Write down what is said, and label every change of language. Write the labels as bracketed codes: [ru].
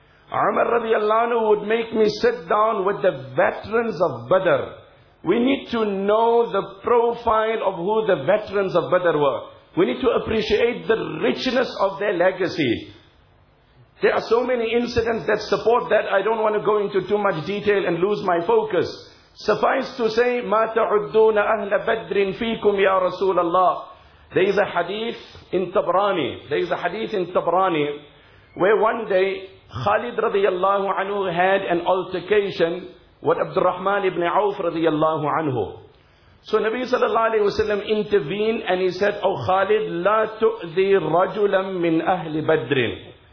[en] Umar radiallahu anhu would make me sit down with the veterans of Badr. We need to know the profile of who the veterans of Badr were. We need to appreciate the richness of their legacy. There are so many incidents that support that. I don't want to go into too much detail and lose my focus. Suffice to say, [ar] مَا تَعُدُّونَ أَهْلَ بَدْرٍ فِيكُمْ يَا رَسُولَ اللَّهِ. [en] There is a hadith in Tabrani. Where one day, Khalid radiallahu anhu had an altercation with Abdurrahman ibn Auf radiallahu anhu. So Nabi sallallahu alayhi wasallam intervened and he said, oh Khalid, [ar] لا تؤذي رجلا من أهل بدر.